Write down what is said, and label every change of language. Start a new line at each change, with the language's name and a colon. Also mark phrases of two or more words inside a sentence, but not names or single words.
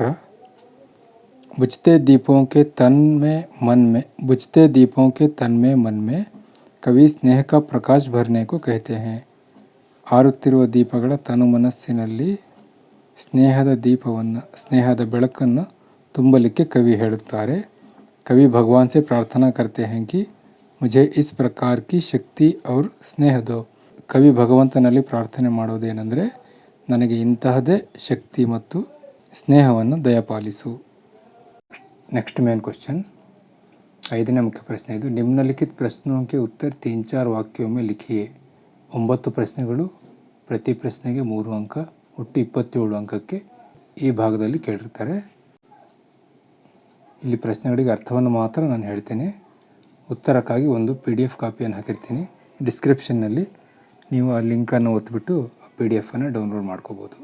Hindi: बुझते दीपों के तन में मन में कवि स्नेह का प्रकाश भरने को कहते हैं.
Kannada: ಆರುತ್ತಿರುವ ದೀಪಗಳ ತನು ಮನಸ್ಸಿನಲ್ಲಿ ಸ್ನೇಹದ ಬೆಳಕನ್ನು ತುಂಬಲಿಕ್ಕೆ ಕವಿ ಹೇಳುತ್ತಾರೆ.
Hindi: कवि भगवान से प्रार्थना करते हैं कि मुझे इस प्रकार की शक्ति और स्नेह दो.
Kannada: ಕವಿ ಭಗವಂತನಲ್ಲಿ ಪ್ರಾರ್ಥನೆ ಮಾಡೋದೇನೆಂದರೆ ನನಗೆ ಇಂತಹದೇ ಶಕ್ತಿ ಮತ್ತು ಸ್ನೇಹವನ್ನು ದಯಪಾಲಿಸು.
English: next main question.
Kannada: 5ನೇ ಮುಖ್ಯ ಪ್ರಶ್ನೆ ಇದು.
Hindi: निम्नलिखित प्रश्नों के उत्तर 3-4 ವಾಕ್ಯೋं में लिखिए.
Kannada: 9 ಪ್ರಶ್ನೆಗಳು, ಪ್ರತಿ ಪ್ರಶ್ನೆಗೆ 3 ಅಂಕ, ಒಟ್ಟು 27 ಅಂಕಕ್ಕೆ ಈ ಭಾಗದಲ್ಲಿ ಕೇಳಿರ್ತಾರೆ. ಇಲ್ಲಿ ಪ್ರಶ್ನೆಗಳಿಗೆ ಅರ್ಥವನ್ನು ಮಾತ್ರ ನಾನು ಹೇಳ್ತೇನೆ. ಉತ್ತರಕ್ಕಾಗಿ ಒಂದು PDF ಕಾಪಿಯನ್ನು ಹಾಕಿರ್ತೀನಿ. ಡಿಸ್ಕ್ರಿಪ್ಷನ್ನಲ್ಲಿ ನೀವು ಆ ಲಿಂಕನ್ನು ಒತ್ತಿಬಿಟ್ಟು PDF ಡೌನ್ಲೋಡ್ ಮಾಡ್ಕೋಬೋದು.